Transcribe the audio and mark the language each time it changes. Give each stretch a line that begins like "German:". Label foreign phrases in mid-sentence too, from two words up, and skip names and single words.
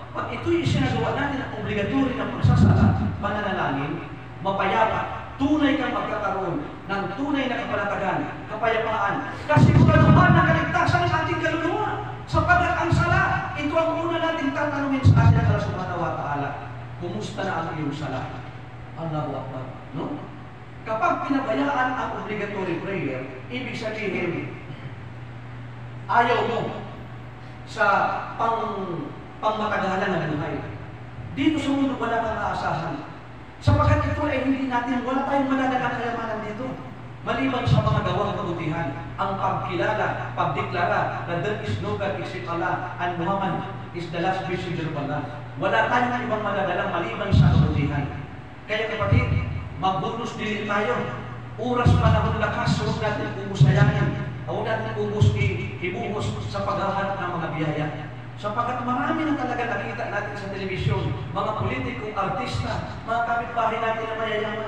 Filipino: Pag ito'y isinagawa natin ang obligatory ng pagsasala, pananalangin, mapayapa, tunay kang pagkakaroon ng tunay na kapanatagan, kapayapaan, kasiguraduhan na kaligtasan ng ating kaluluwa. Sapagkat ang sala, ito ang una nating tatanungin sa ating Allah
Arabic: سبحانه وتعالى.
Filipino: Kumusta na ang iyong sala?
Arabic: الله أكبر.
Filipino: No? Kapag pinabayaan ang
English: obligatory prayer,
Filipino: ibig sabihin, ayaw mo sa pangmatagalan ng buhay. Dito sa mundo, wala kang aasahan. Sapagkat ito ay hindi natin, wala tayong madadalang kayamanan dito. Maliban sa mga gawang kabutihan, ang pagkilala, pagdeklara na
English: there is no God except Allah and Muhammad is the last messenger of Allah.
Filipino: Wala tayong ibang madadalang maliban sa kabutihan. Kaya kapatid, magbunus din tayo. Oras, panahon, lakas, huwag natin umusayangin. Huwag natin ibuhos sa paghahanap ng mga biyaya. Sapagkat marami na talaga nakita natin sa telebisyon, mga politiko, artista, mga kapitbahay natin na mayayaman.